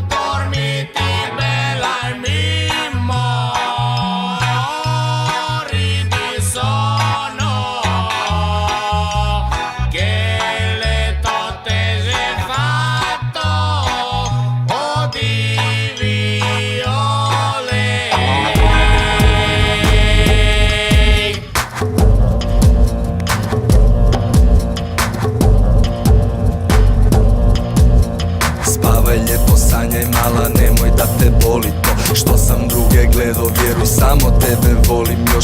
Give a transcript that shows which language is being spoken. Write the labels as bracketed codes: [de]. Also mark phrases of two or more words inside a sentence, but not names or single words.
[it] Dormiti bella e mi mori di sonno. Che letto te sei fatto, oh di viole. [hr] Spavaj lijepo, sanjaj mala, nemoj da te boli to što sam druge gledao, vjeruj samo tebe volim još.